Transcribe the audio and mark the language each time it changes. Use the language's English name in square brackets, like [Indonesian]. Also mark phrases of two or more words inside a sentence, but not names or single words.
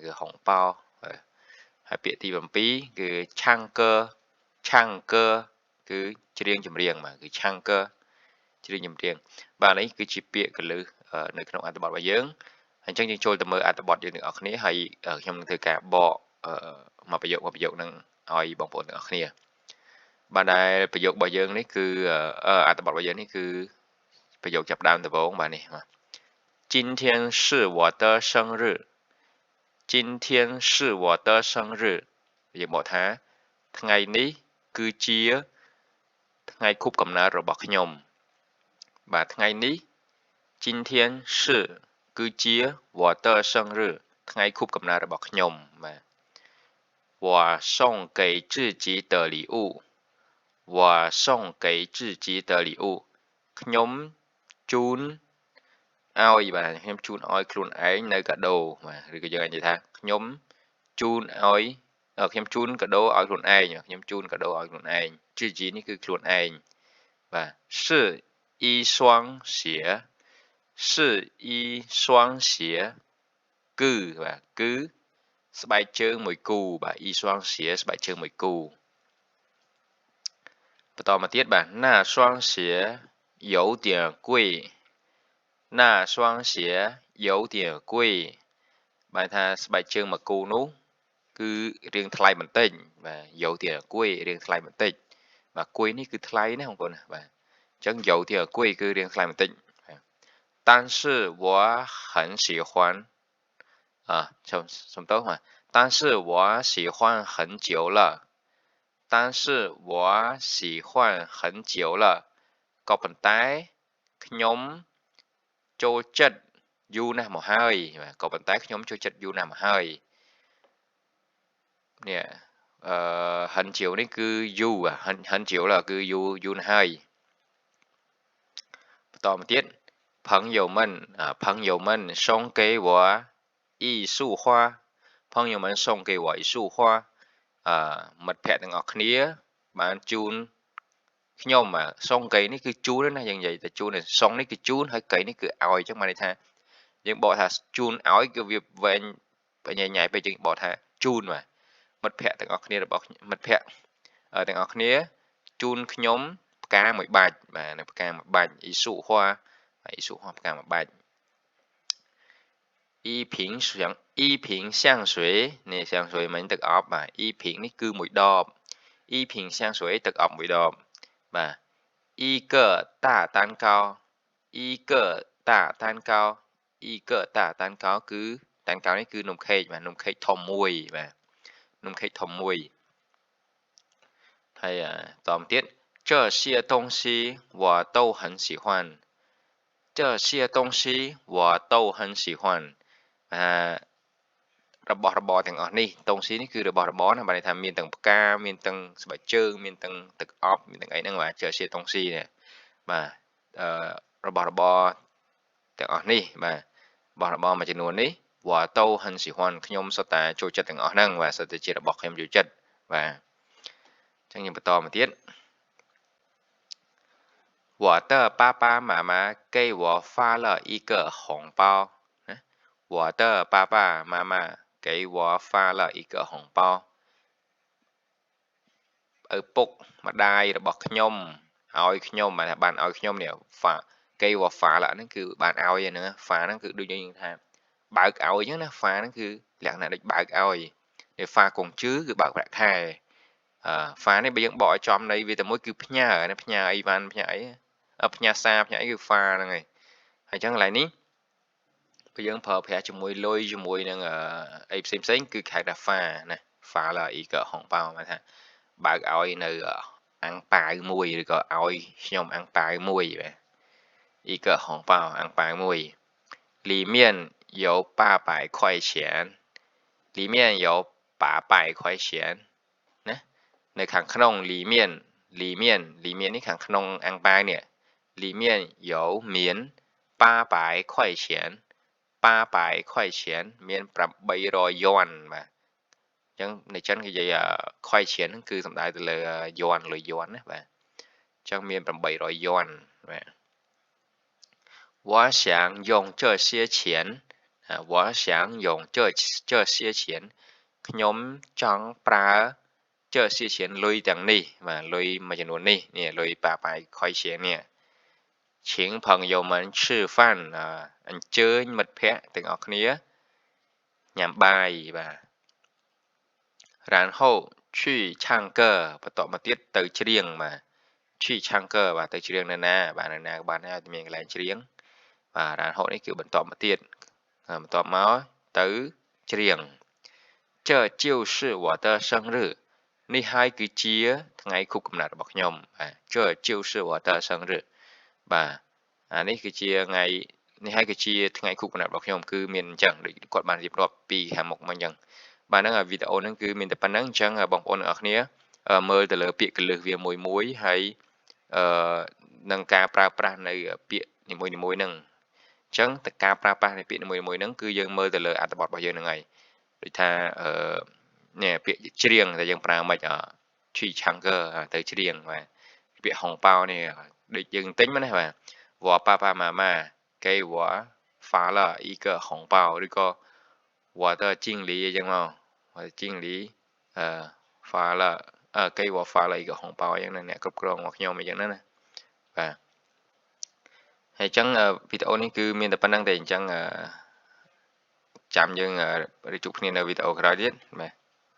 [Khmer] គឺហុងប៉ោហើយពាក្យទី7គឺឆាំងកើគឺច្រៀងចម្រៀងបាទគឺឆាំងកើច្រៀងចម្រៀងបាទនេះគឺជាពាក្យកលឹះនៅក្នុងអត្ថបទរបស់យើងអញ្ចឹងយើងចូលទៅមើលអត្ថបទយើងទាំងអស់គ្នាហើយខ្ញុំនឹងធ្វើការបកមួយប្រយោគហ្នឹងឲ្យបងប្អូនទាំងអស់គ្នាបាទដែលប្រយោគរបស់យើងនេះគឺអត្ថបទរបស់យើងនេះគឺប្រយោគចាប់ដើមដំបូងបាទនេះបាទ [Chinese] 今天是我的生日 [Khmer] យើងបកថាថ្ងៃនេះគឺជាថ្ងៃខួបកំណើតរបស់ខ្ញុំបាទថ្ងៃនេះ [Chinese] 今天是 [Khmer] គឺជា [Chinese] 我的生日 [Khmer] ថ្ងៃខួបកំណើតរបស់ខ្ញុំបាទ [Chinese] 我送给自己的礼物 [Khmer] ខ្ញុំជូនឲ្យបាទខ្ញុំជូនឲ្យខ្លួនឯងនៅកាដូបាទឬក៏យើងអាចនិយាយថាខ្ញុំជូនកាដូឲ្យខ្លួនឯង自己នេះគឺខ្លួនឯងបាទ [Chinese] 是一双鞋 [Khmer] គឺបាទគឺស្បែកជើងមួយគូបាទ [Chinese] 一双鞋 [Khmer] ស្បែកជើងមួយគូបន្តមកទៀតបាទ [Chinese] 那双鞋有点贵 [Khmer] បាទថាស្បែកជើងមួយគូនោះគឺរៀងថ្លៃបន្តិចបាទ [Chinese] 有点贵 [Khmer] រៀងថ្លៃបន្តិចបាទគួយនេះគឺថ្លៃណាបងប្អូនបាទអញ្ចឹង [Chinese] 有点贵 [Khmer] គឺរៀងថ្លៃបន្តិច [Chinese] 但是我很喜欢 [Khmer] សំទោសបាទ [Chinese] 但是我喜欢很久了 [Khmer] ក៏ប៉ុន្តែខ្ញុំចូលចិត្តយូរណាស់មកហើយបាទក៏ប៉ុន្តែខ្ញុំចូលចិត្តយូរណាស់មកហើយ នេះ [Chinese] 很久 [Khmer] នេះគឺយូរ [Chinese] 很久了 [Khmer] គឺយូរណាស់ហើយបន្តមកទៀត [Chinese] 朋友们送给我一束花 [Khmer] មិត្តភ័ក្តិទាំងអស់គ្នាបានជូនខ្ញុំ [Chinese] 送给 [Khmer] នេះគឺជូនណាយើងនិយាយតែជូនសុងនេះគឺជូនហើយកៃនេះគឺឲ្យអញ្ចឹងបានន័យថាយើងបកថាជូនឲ្យគឺវាវែងបញ្ញាញ៉ៃពេលយើងបកថាជូនបាទមិត្តភ័ក្តិទាំងអស់គ្នាទាំងអស់គ្នាជូនខ្ញុំផ្កាមួយបាច់បាទនៅផ្កាមួយបាច់ [Chinese] 一束花 [Khmer] ផ្កាមួយបាច់ [Chinese] 一瓶香水 [Khmer] នេះ香水មិញទឹកអប់បាទ [Chinese] 一瓶 [Khmer] នេះគឺមួយដប [Chinese] 一瓶香水 [Khmer] ទឹកអប់មួយដបបាទ [Chinese] 一个大蛋糕 [Khmer] គឺ蛋糕នេះគឺនំខេកបាទនំខេកធំមួយបាទនំខេកធំមួយហើយតមកទៀត [Chinese] 这些东西我都很喜欢 [Khmer] របស់របរទាំងអស់នេះតុងស៊ីនេះគឺរបស់របរណាបាទន័យថាមានទាំងផ្កាមានទាំងស្បែកជើងមានទាំងទឹកអប់មានទាំងអីហ្នឹងបាទ [Chinese] 这些东西 [Khmer] នេះបាទរបស់របរទាំងអស់នេះបាទរបស់មួយចំនួននេះ [Chinese] 我都很喜欢 [Khmer] ខ្ញុំសុទ្ធតែចូលចិត្តទាំងអស់ហ្នឹងបាទសុទ្ធតែជារបស់ខ្ញុំចូលចិត្តបាទអញ្ចឹងយើងបន្តមកទៀត [Chinese] 我的爸爸妈妈给我发了一个红包我的爸爸妈妈给我发了一个红包 [Khmer] ឪពុកម្ដាយរបស់ខ្ញុំឲ្យខ្ញុំបានឲ្យខ្ញុំនេះ [Chinese] 发给我发了 [Khmer] ហ្នឹងគឺបានឲ្យ ហ្នឹងហ្វាហ្នឹងគឺដូចយើងថាបើកឲ្យអញ្ចឹងណាហ្វាហ្នឹងគឺលក្ខណៈដូចបើកឲ្យតែ [Chinese] 发工资 [Khmer] គឺបើកប្រាក់ខែ ហ្វានេះបើយើងបកឲ្យចំន័យវាតែមួយគឺផ្ញើណាផ្ញើអីវ៉ាន់ផ្ញើអីផ្ញើសារផ្ញើអីគឺហ្វាហ្នឹងហើយអញ្ចឹងកន្លែងនេះបើយើងប្រើប្រាស់ជាមួយលុយជាមួយនឹងអីផ្សេងគឺហៅថាហ្វាណា [Chinese] 发了一个红包 [Khmer] មកថាបើកឲ្យនៅអាំងប៉ាវមួយឬក៏ឲ្យខ្ញុំអាំងប៉ាវមួយបាទ [Chinese] 一个红包 [Khmer] អាំងប៉ាវមួយ [Chinese] 里面有800块钱里面有800块钱 [Khmer] ណានៅខាងក្នុង里面នេះខាងក្នុងអាំងប៉ាវនេះ里 [Chinese] 面有 [Khmer] មាន [Chinese] 800块钱800块钱 [Khmer] មាន800យួនបាទអញ្ចឹងនៅចិនគេនិយាយខុយឈៀនហ្នឹងគឺសំដៅទៅលើយួនលុយយួនណាបាទអញ្ចឹងមាន800យួនបាទ [Chinese] 我想用这些钱我想用这些钱 [Khmer] ខ្ញុំចង់ប្រើ [Chinese] 这些钱 [Khmer] លុយទាំងនេះបាទលុយ មួយចំនួននេះលុយ800 块钱នេះ [Chinese] 请朋友们吃饭 [Khmer] អញ្ជើញមិត្តភ័ក្តិទាំងអស់គ្នាញ៉ាំបាយបាទ [Chinese] 然后去唱歌 [Khmer] បន្តមកទៀតទៅច្រៀងបាទ [Chinese] 去唱歌 [Khmer] បាទទៅច្រៀងនៅណាបាទនៅណាក៏បានដែរមានកន្លែងច្រៀងបាទ然后នេះគឺបន្ត មកទៀតបន្ទាប់មកទៅច្រៀង [Chinese] 这就是我的生日 [Khmer] នេះហើយគឺជាថ្ងៃខួបកំណើតរបស់ខ្ញុំបាទ [Chinese] 这就是我的生日 [Khmer] បាទអានេះគឺជាថ្ងៃនេះហើយគឺជាថ្ងៃខួបកំណើតរបស់ខ្ញុំគឺមានអ ញ្ចឹងដូចគាត់បានរៀបរាប់ពីខាងមុខមកអញ្ចឹងបាទហ្នឹងវីដេអូហ្នឹងគឺមានតែប៉ុណ្្នឹងអញ្ចឹងបងប្អូនទាំងអស់គ្នាមើលទៅលើពាក្យកលឹះវាមួយហើយ នឹងការប្រើប្រាស់នៅពាក្យនីមួយហ្នឹងអញ្ចឹងតើការប្រើប្រាស់នៃពាក្យនីមួយហ្នឹងគឺយើងមើលទៅលើអត្ថបទ របស់យើងហ្នឹងហើយដូចថានេះពាក្យច្រៀងដែលយើងប្រើមិន [Chinese] 去唱歌 [Khmer] ទៅច្រៀងបាទ ពាក្យហុងប៉ោនេះដូចយើងទិញមកណាបាទ [Chinese] 我爸爸妈妈给我发了一个红包 [Khmer] ឬក៏ [Chinese] 我的经理 [Khmer] អញ្ចឹងមក [Chinese] 我的经理发了给我发了一个红包 [Khmer] អញ្ចឹងអ្នកគ្រប់គ្រងរបស់ខ្ញុំអញ្ចឹងណាបាទហើយអញ្ចឹងវីដេអូនេះគឺមានតែប៉ុណ្្នឹងទេអញ្ចឹងចាំយើងជួបគ្នានៅវីដេអូក្រោយទៀតបាទ